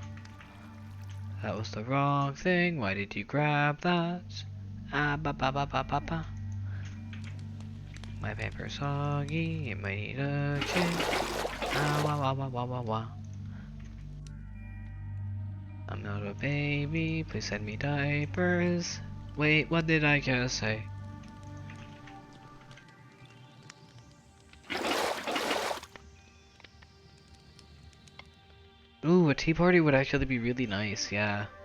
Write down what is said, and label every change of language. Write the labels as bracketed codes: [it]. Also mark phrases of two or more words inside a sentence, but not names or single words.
[en] That was the wrong thing. Why did you grab that? Ah ba ba ba ba ba ba. My paper's soggy. It might need a change. Ah wah wah wah wah wah wah. I'm not a baby. Please send me diapers. Wait, what did I just say? Ooh, a tea party would actually be really nice, yeah.